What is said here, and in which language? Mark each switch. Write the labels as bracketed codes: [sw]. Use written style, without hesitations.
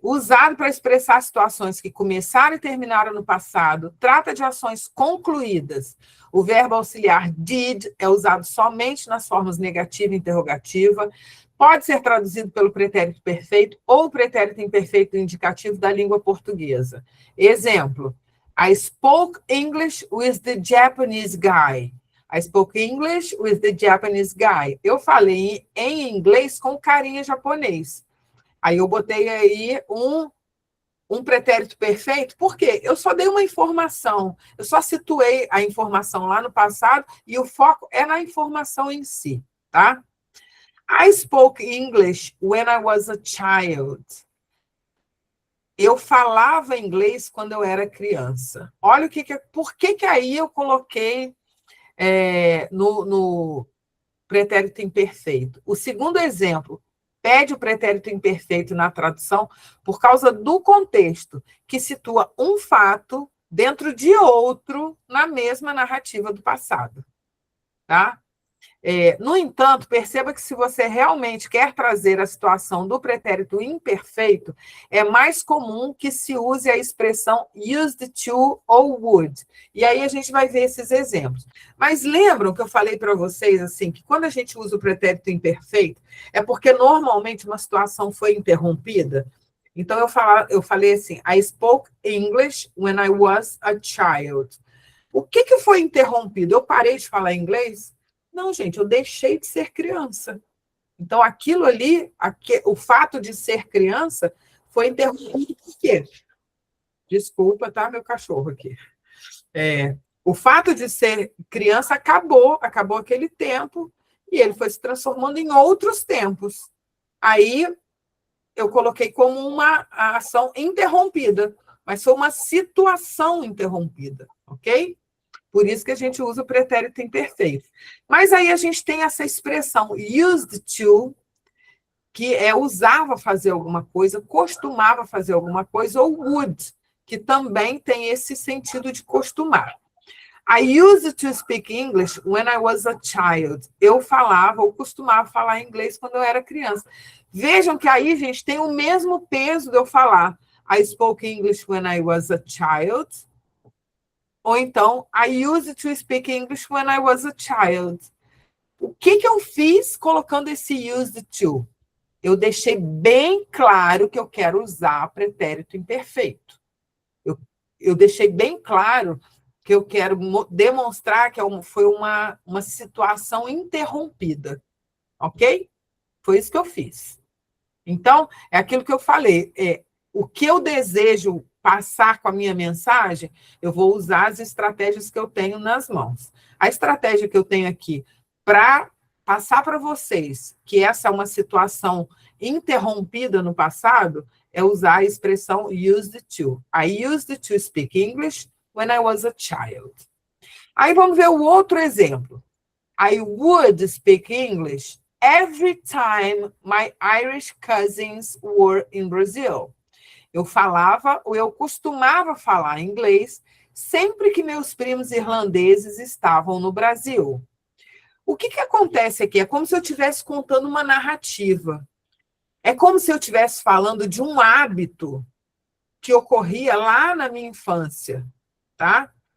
[pt] Usado para expressar situações que começaram e terminaram no passado, trata de ações concluídas. O verbo auxiliar did é usado somente nas formas negativa e interrogativa, Pode ser traduzido pelo pretérito perfeito ou pretérito imperfeito indicativo da língua portuguesa. [en] Exemplo, I spoke English with the Japanese guy. I spoke English with the Japanese guy. [pt] Eu falei em inglês com carinha japonês. Aí eu botei aí um pretérito perfeito, por quê? Eu só dei uma informação, eu só situei a informação lá no passado e o foco é na informação em si, tá? [en] I spoke English when I was a child. [pt] Eu falava inglês quando eu era criança. Olha por que aí eu coloquei no pretérito imperfeito. O segundo exemplo pede o pretérito imperfeito na tradução por causa do contexto, que situa um fato dentro de outro na mesma narrativa do passado. Tá? No entanto, perceba que se você realmente quer trazer a situação do pretérito imperfeito, é mais comum que se use a expressão used to ou would. E aí a gente vai ver esses exemplos. Mas lembram que eu falei para vocês assim, que quando a gente usa o pretérito imperfeito, é porque normalmente uma situação foi interrompida? Então eu falei assim, [en] I spoke English when I was a child. [pt] O que foi interrompido? Eu parei de falar inglês? Não, gente, eu deixei de ser criança. Então, aquilo ali, o fato de ser criança, foi interrompido por quê? Desculpa, tá, meu cachorro aqui. O fato de ser criança acabou aquele tempo, e ele foi se transformando em outros tempos. Aí, eu coloquei como uma ação interrompida, mas foi uma situação interrompida, ok? Por isso que a gente usa o pretérito imperfeito. Mas aí a gente tem essa expressão used to, que usava fazer alguma coisa, costumava fazer alguma coisa, ou would, que também tem esse sentido de costumar. [en] I used to speak English when I was a child. [pt] Eu falava ou costumava falar inglês quando eu era criança. Vejam que aí, gente, tem o mesmo peso de eu falar [en] I spoke English when I was a child. Ou então, I used to speak English when I was a child. [pt] O que eu fiz colocando esse used to? Eu deixei bem claro que eu quero usar pretérito imperfeito. Eu deixei bem claro que eu quero demonstrar que foi uma situação interrompida. Ok? Foi isso que eu fiz. Então, é aquilo que eu falei. O que eu desejo passar com a minha mensagem, eu vou usar as estratégias que eu tenho nas mãos. A estratégia que eu tenho aqui para passar para vocês que essa é uma situação interrompida no passado é usar a expressão used to. [en] I used to speak English when I was a child. [pt] Aí vamos ver o outro exemplo. [en] I would speak English every time my Irish cousins were in Brazil. [pt] Eu falava, ou eu costumava falar inglês sempre que meus primos irlandeses estavam no Brasil. O que acontece aqui? É como se eu estivesse contando uma narrativa. É como se eu estivesse falando de um hábito que ocorria lá na minha infância, tá?